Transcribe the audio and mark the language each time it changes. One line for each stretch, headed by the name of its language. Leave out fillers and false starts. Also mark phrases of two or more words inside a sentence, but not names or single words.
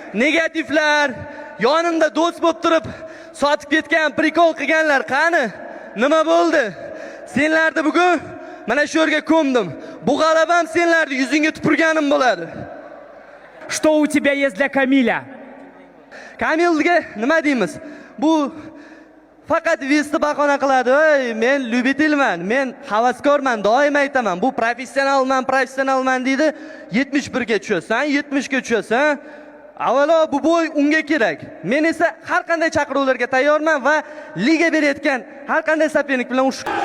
Uzbek: negativlar, yonimda do'st bo'lib turib, sotib ketgan, prikol qilganlar qani? Nima bo'ldi? Senlarni bugun mana shu yerga ko'mdim. Bu g'alabam senlarni yuzingga tupurganim bo'ladi.
Russian: Что у тебя есть для Камиля?
Uzbek: Kamilga nima deymiz? Bu faqat vesti bahona qiladi. Ey, men lyubitilman, men havaskorman, doim aytaman. Bu professionalman deydi. 71 ga tushasan, 70 ga tushasan. Avvalo bu bo'y unga kerak. Men esa har qanday chaqiruvlarga tayyorman va liga berayotgan har qanday sopernik bilan urush.